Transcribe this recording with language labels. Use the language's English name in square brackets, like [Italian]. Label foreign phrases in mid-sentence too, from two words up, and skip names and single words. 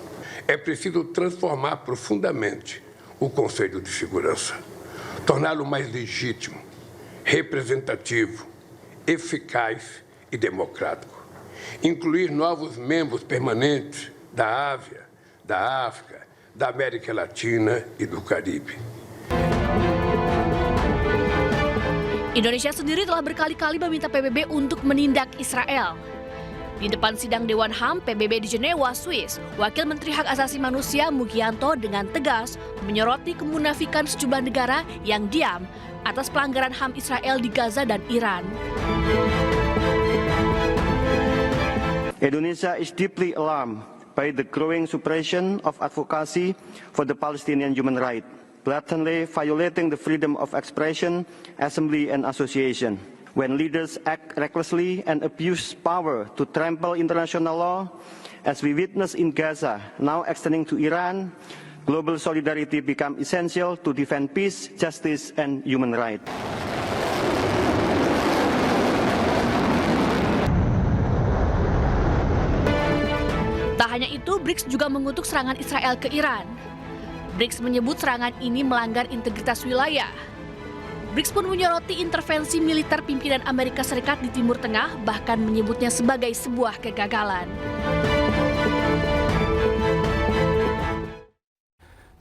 [Portuguese] É preciso transformar profundamente o Conselho de Segurança, torná-lo mais legítimo, representativo, eficaz e democrático. Incluir novos membros permanentes da Ásia, da África, da América Latina e do Caribe. [Indonesian] Indonesia sendiri telah berkali-kali meminta PBB untuk menindak Israel. Di depan sidang Dewan HAM PBB di Jenewa, Swiss, Wakil Menteri Hak Asasi Manusia Mugianto dengan tegas menyoroti kemunafikan sejumlah negara yang diam atas pelanggaran HAM Israel di Gaza dan Iran. [English] Indonesia is deeply alarmed by the growing suppression of advocacy for the Palestinian human rights, blatantly violating the freedom of expression, assembly, and association. When leaders act recklessly and abuse power to trample international law, as we witness in Gaza, now extending to Iran, global solidarity becomes essential to defend peace, justice, and human rights. [Indonesian] Tak hanya itu, BRICS juga mengutuk serangan Israel ke Iran. BRICS menyebut serangan ini melanggar integritas wilayah. BRICS pun menyoroti intervensi militer pimpinan Amerika Serikat di Timur Tengah, bahkan menyebutnya sebagai sebuah kegagalan.